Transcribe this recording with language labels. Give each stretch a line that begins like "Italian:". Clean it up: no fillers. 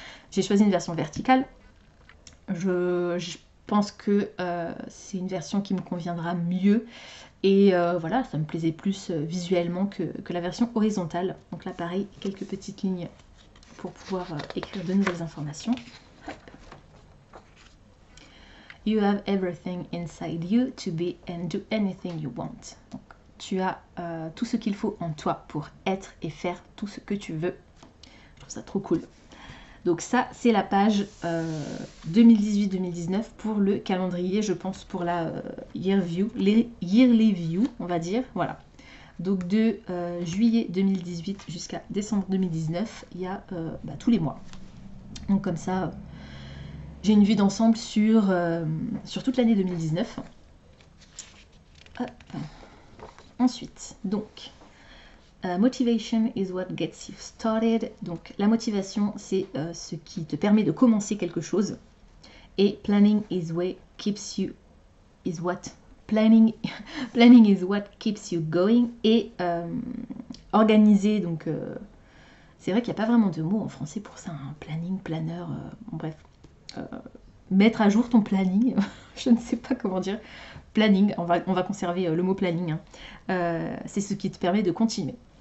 French: J'ai choisi une version verticale. Je pense que c'est une version qui me conviendra mieux. Et voilà, ça me plaisait plus visuellement que la version horizontale. Donc là, pareil, quelques petites lignes pour pouvoir écrire de nouvelles informations.
English: You have everything inside you to be and do anything you want.
French: Donc, tu as tout ce qu'il faut en toi pour être et faire tout ce que tu veux. Je trouve ça trop cool. Donc ça, c'est la page 2018-2019 pour le calendrier, je pense, pour la
English: yearly view,
French: on va dire. Voilà. Donc de juillet 2018 jusqu'à décembre 2019, il y a tous les mois. Donc comme ça, j'ai une vue d'ensemble sur toute l'année 2019. Hop. Ensuite, donc,
English: motivation is what gets you started.
French: Donc la motivation, c'est ce qui te permet de commencer quelque chose. Et
English: planning is what keeps you planning is what keeps you going.
French: Et organiser, donc c'est vrai qu'il n'y a pas vraiment de mots en français pour ça, hein. Planning, planeur, bref. Mettre à jour ton planning, je ne sais pas comment dire. Planning, on va conserver le mot planning, hein. C'est ce qui te permet de continuer.